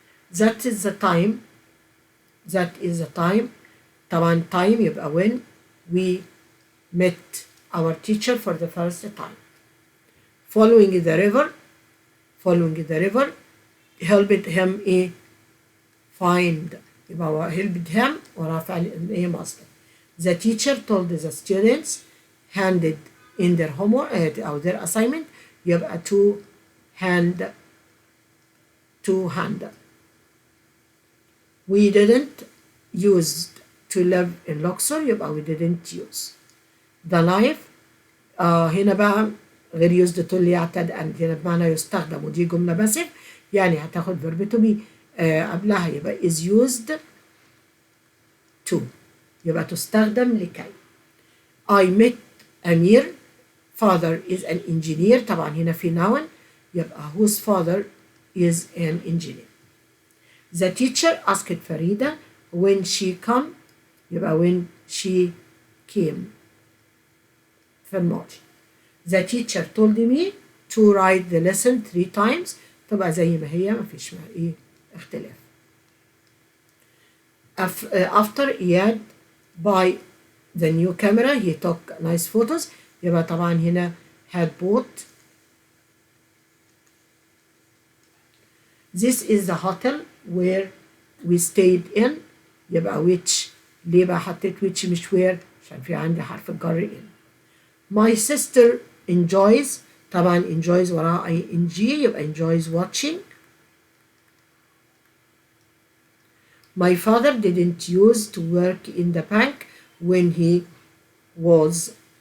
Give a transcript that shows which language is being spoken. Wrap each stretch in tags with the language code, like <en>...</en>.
<en>That is the time. That is the time.</en> <ar>طبعا</ar> <en>time</en> <ar>يبقى</ar> <en>when we met our teacher for the first time. Following the river. Following the river helped him find.</en> <ar>يبقى</ar> <en>helped him</en> <ar>وراه فعل مصدر.</ar> <en>The teacher told the students handed in their homework</en> <ar>أو</ar> <en>their assignment.</en> <ar>يبقى</ar> <en>to hand. We didn't use to live in Luxor.</en> <ar>يبقى</ar> <en>we didn't use. The knife</en> <ar>هنا بقى غير</ar> <en>used to</en> <ar>اللي يعتد and هنا بمعنى يستخدم ودي جملة باسف يعني هتاخد verb to be قبلها يبقى</ar> <en>is used to</en> <ar>يبقى تستخدم لكي.</ar> <en>I met أمير. Father is an engineer.</en> <ar>طبعا هنا في</ar> <en>noun</en> <ar>يبقى</ar> <en>whose father is an engineer. The teacher asked فريدة when she come.</en> <ar>يبقى</ar> <en>when she came</en> <ar>في الماضي.</ar> <en>The teacher told me to write the lesson 3 times.</en> <ar>تبقى زي ما هي ما فيش اختلاف.</ar> <en>After Iyad buy the new camera he took nice photos.</en> <ar>يبقى طبعا هنا</ar> <en>had bought. This is the hotel where we stayed in.</en> <ar>يبقى</ar> <en>which.</en> <ar>ليه بقى حطيت</ar> <en>which</en> <ar>مش where؟ عشان في عندي حرف الجر in.</ar> <en>My sister enjoys.</en> <ar>طبعا</ar> <en>enjoys</en> <ar>وراها</ar> <en>ing</en> <ar>يبقى</ar> <en>enjoys watching. My father didn't use to work in the bank when he was.</en>